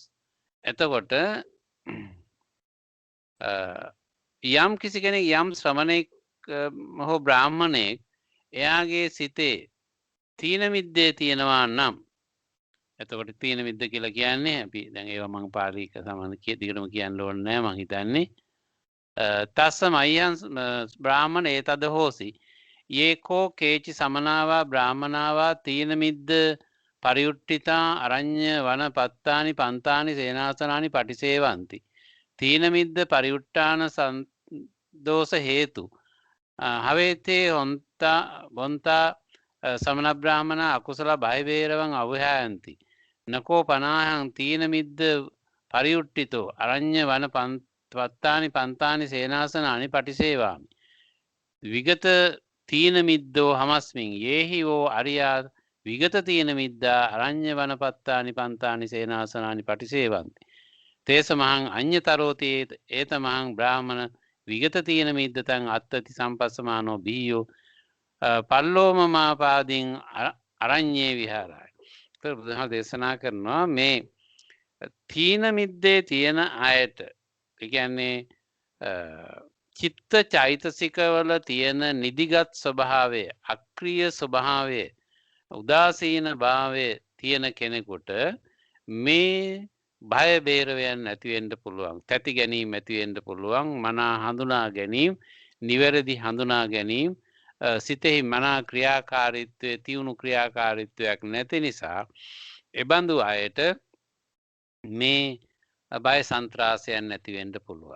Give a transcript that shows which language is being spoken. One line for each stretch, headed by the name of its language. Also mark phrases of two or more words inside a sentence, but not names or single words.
Sinhala: එතකොට යම් කිසි කෙනෙක්, යම් ශ්‍රමණෙක් හෝ බ්‍රාහ්මණෙක් එයාගේ සිතේ තීන මිද්දේ තියෙනවා නම්, එතකොට තීන මිද්ද කියලා කියන්නේ අපි දැන් ඒවා මම පාලික සමාන දිගටම කියන්න ඕනේ නැහැ. මම හිතන්නේ
Pali: තස්ස මය්‍යං බ්‍රාහ්මණ ඒතද හෝසි යේකෝ කේචි සමනාවා බ්‍රාහ්මනාවා තීන මිද්ද පරියුට්ඨිතා අරඤ්‍ය වන පත්තානි පන්තානි සේනාසනානි පටිසේවಂತಿ තීන මිද්ද පරියුට්ඨාන දෝෂ හේතු හවේතේ හොන්තා සමන බ්‍රාහ්මණ අකුසල බය වේරවං අවහයන්ති නකෝ පනාහං තීන මිද්ද පරියුට්ඨිතෝ අරඤ්‍ය වන පත්තානි පන්තානි සේනාසනානි පටිසේවාමි විගත තීන මිද්දෝ හමස්මින් යේහි වෝ අරියා විගත තීන මිද්දා අරඤ්‍ය වන පත්තානි පන්තානි සේනාසනානි පටිසේවಂತಿ තේස මහං අඤ්‍යතරෝති ඒත මහං බ්‍රාහ්මණ විගත තීන මිද්දතං අත්තති සම්පස්සමානෝ බීයෝ පල්ලෝමමාපාදින් අරඤ්ඤේ විහාරයි.
Sinhala: බුදුහාම දේශනා කරනවා මේ තීන මිද්දේ තියෙන අයට ඒ කියන්නේ චිත්ත චෛතසිකවල තියෙන නිදිගත් ස්වභාවය අක්‍රීය ස්වභාවය උදාසීන භාවය තියෙන කෙනෙකුට මේ බය බේරවයන් නැති වෙන්න පුළුවන් තැති ගැනීම ඇති වෙන්න පුළුවන් මනා හඳුනා ගැනීම නිවැරදි හඳුනා ගැනීම සිතෙහි මනා ක්‍රියාකාරීත්වයේ තියුණු ක්‍රියාකාරීත්වයක් නැති නිසා එබඳු අයට මේ බය සන්ත්‍රාසයන් නැති වෙන්න පුළුවන්.